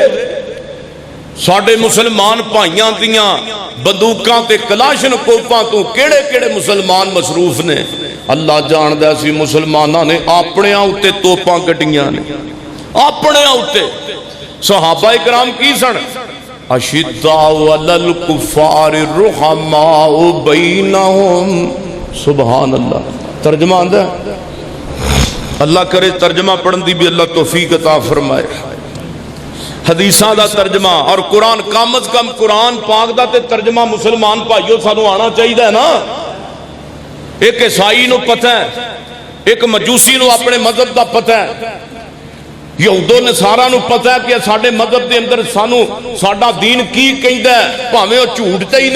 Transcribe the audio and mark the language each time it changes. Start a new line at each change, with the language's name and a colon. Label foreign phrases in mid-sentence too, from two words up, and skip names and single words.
Punjabi: ساڈے مسلمان بھائیاں دیاں بندوقاں تے کلاشن کوپاں تو کیہڑے کیہڑے مسلمان مصروف نے. اللہ جاندا سی مسلماناں نے اپنے اتے توپاں کڈھیاں نے، اپنے اتے तोपां कड्डियां ने, अपने उत्ते। صحابہ اکرام کی سن,
Arabic: أشداء على الكفار رحماء بينهم. سبحان الله.
Punjabi: ترجمہ آندا اللہ کرے ترجمہ پڑھن دی بھی اللہ توفیق عطا فرمائے. حدیثاں دا ترجمہ اور قرآن کم از کم قرآن پاک دا تے ترجمہ مسلمان بھائیو سانوں آنا چاہیے نا. اک عیسائی نوں پتہ ہے، اک مجوسی نوں اپنے مذہب دا پتہ ہے، یہودو نصارا نوں پتہ ہے کہ ساڈے مذہب دے اندر سانوں ساڈا دین کی کہندا ہے، بھاویں او جھوٹ تے ہی نے.